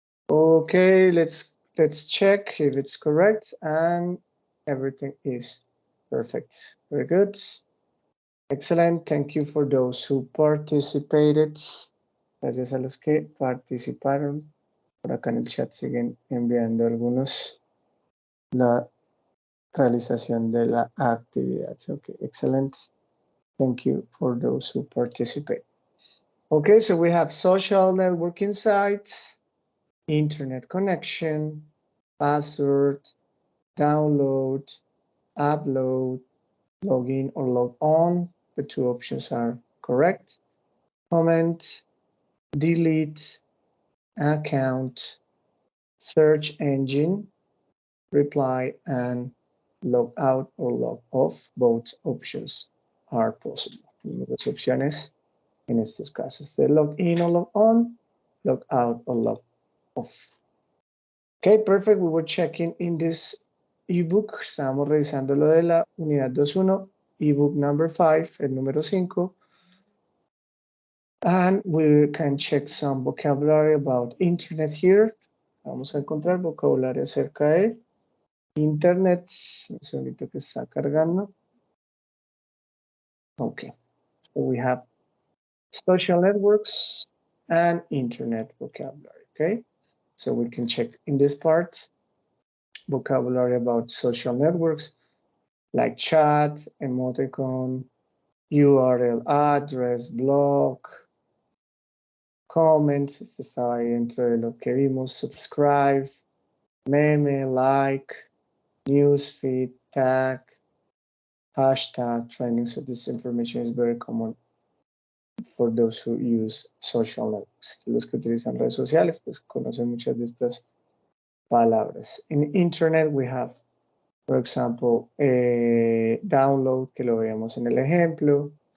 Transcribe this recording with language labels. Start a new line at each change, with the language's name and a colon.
English: Okay, let's check if it's correct, and everything is perfect. Very good. Excellent. Thank you for those who participated.
Spanish: Gracias a los que participaron. Por acá en el chat siguen enviando algunos la realización de la actividad.
English: Okay, excellent. Thank you for those who participate. Okay, so we have social networking sites, internet connection, password, download, upload, login or log on. The two options are correct. Comment, delete, account, search engine, reply, and log out or log off. Both options are possible.
Spanish: Las opciones en estos casos de
English: log in or log on, log out or log off. Okay, perfect. We were checking in this ebook.
Spanish: Estábamos revisando lo de la unidad 2.1,
English: ebook number 5,
Spanish: el número 5.
English: And we can check some vocabulary about internet here.
Spanish: Vamos a encontrar vocabulario acerca de internet. Un segundito que está cargando.
English: Okay, so we have social networks and internet vocabulary, okay? So we can check in this part vocabulary about social networks like chat, emoticon, URL address, blog, comments,
Spanish: esto estaba ahí dentro de lo que vimos,
English: subscribe, meme, like, newsfeed, tag, hashtag, trending. So this information is very common for those who use social networks.
Spanish: Los que utilizan redes sociales, pues conocen muchas de estas palabras.
English: In internet we have, for example, download,
Spanish: que lo veíamos en el ejemplo.